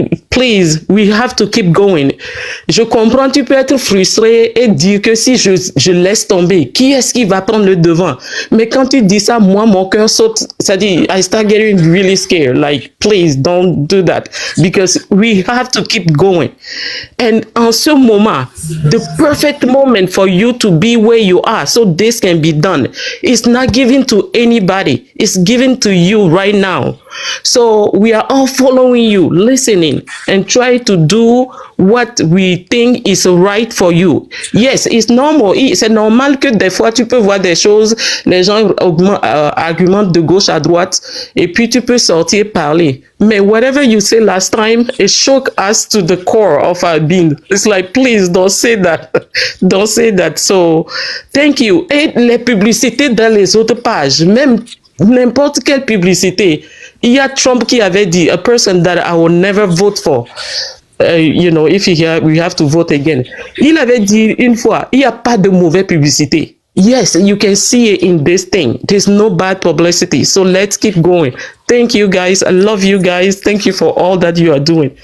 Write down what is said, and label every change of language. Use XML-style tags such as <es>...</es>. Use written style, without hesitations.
<en>Please, we have to keep going.</en> <fr>Je comprends, tu peux être frustré et dire que si je laisse tomber, qui est-ce qui va prendre le devant? Mais quand tu dis ça, moi, mon cœur saute. C'est-à-dire,</fr> <en>I start getting really scared. Like, please, don't do that. Because we have to keep going. And</en> <fr>en ce moment,</fr> <en>the perfect moment for you to be where you are so this can be done, it's not given to anybody. It's given to you right now. So we are all following you, listening, and try to do what we think is right for you. Yes, it's normal.</en> <fr>C'est normal que des fois tu peux voir des choses, les gens argumentent de gauche à droite, et puis tu peux sortir parler.</fr> <en>Mais whatever you say last time, it shook us to the core of our being. It's like, please don't say that. Don't say that. So, thank you.</en> <fr>Et les publicités dans les autres pages, même n'importe quelle publicité. Il y a Trump qui avait dit,</fr> <en>a person that I will never vote for. You know, if we have to vote again.</en> <fr>Il avait dit une fois, il n'y a pas de mauvaise publicité.</fr> <en>Yes, you can see it in this thing. There's no bad publicity. So let's keep going. Thank you guys. I love you guys. Thank you for all that you are doing.</en>